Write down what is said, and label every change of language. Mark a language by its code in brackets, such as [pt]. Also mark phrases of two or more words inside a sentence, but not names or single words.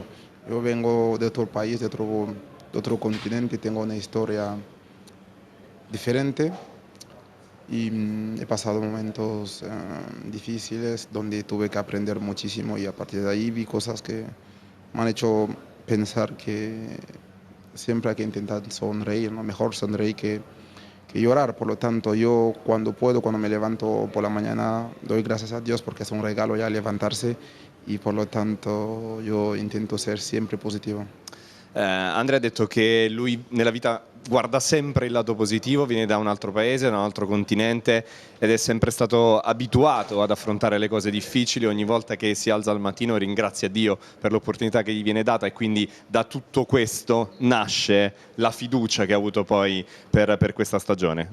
[es] Yo vengo de otro país, de otro continente, tengo una historia diferente y he pasado momentos difíciles donde tuve que aprender muchísimo y a partir de ahí vi cosas que me han hecho pensar que siempre hay que intentar sonreír, ¿no? Mejor sonreír que llorar. Por lo tanto, yo cuando puedo, cuando me levanto por la mañana, doy gracias a Dios porque es un regalo ya levantarse y por lo tanto yo intento ser sempre positivo. [it] Andrea ha detto che lui nella vita guarda sempre il lato positivo, viene da un altro paese, da un altro continente ed è sempre stato abituato ad affrontare le cose difficili. Ogni volta che si alza al mattino ringrazia Dio per l'opportunità che gli viene data e quindi da tutto questo nasce la fiducia che ha avuto poi per questa stagione.